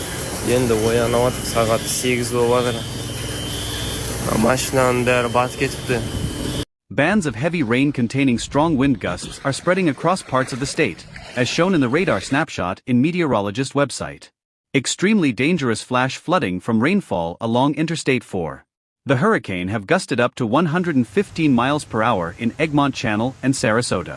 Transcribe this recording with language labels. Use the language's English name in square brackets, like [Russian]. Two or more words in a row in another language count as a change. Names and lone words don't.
[Kazakh] Енді оянып атып, сағат 8 болып жатыр. Машинаның бәрі батып кетіпті. [English] Bands of heavy rain containing strong wind gusts are spreading across parts of the state, as shown in the radar snapshot in meteorologist website. Extremely dangerous flash flooding from rainfall along Interstate 4. The hurricane have gusted up to 115 miles per hour in Egmont Channel and Sarasota.